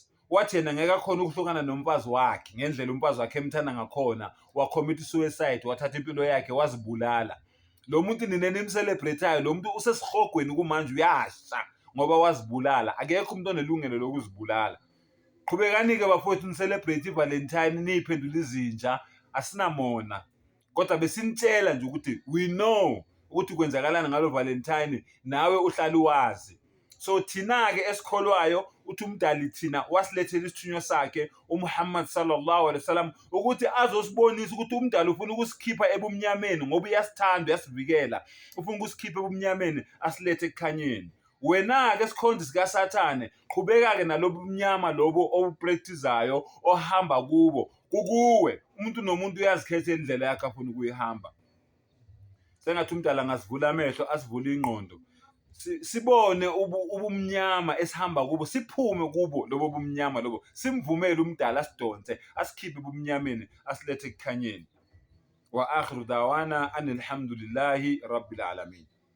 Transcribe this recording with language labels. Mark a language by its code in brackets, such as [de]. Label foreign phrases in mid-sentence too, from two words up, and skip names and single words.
[zu] Wathi yena ngeke akhona ukuhlukana nomfazi wakhe ngendlela umfazi wakhe emthanda ngakhona, wacommit suicide, wathatha impilo yakhe, wazibulala. Lo muntu nina nimcelebrateayo, lo muntu usesihogweni kumanje, uyasha ngoba wazibulala. Akekho umuntu onelungelo lokuzibulala. Qhubekani-ke bafowethu ni-celebrate iValentine niyiphendula izinja, asinamona. Kodwa besinitshela nje ukuthi [en] we know [zu] ukuthi kwenzakalani ngalo Valentine, nawe uhlala wazi. So thina-ke esikholwayo uthi umdali thina wasilethela isithunywa sakhe uMuhammad [ar] صلى الله عليه وسلم [zu] ukuthi azosibonisa ukuthi umdali ufuna ukusikhipha ebumnyameni ngoba uyasithanda, uyasivikela, ufuna ukusikhipha ebumnyameni asilethe ekukhanyeni. Wena-ke esikhonzi sikaSathane, qhubeka-ke nalobu bunyama lobo obupractice-ayo ohamba kubo, kukuwe. Umuntu nomuntu uyazikhethela indlela yakhe afuna ukuyihamba. Sengathi umdala ngasivula amehlo, asivule ingqondo, sibone ubumnyama esihamba kubo, siphume kubo lobo bumnyama lobo, simvumele umdala asidonse, asikhiphe ebumnyameni asilethe ekukhanyeni. [ar] وآخر دعوانا أن الحمد لله رب العالمين.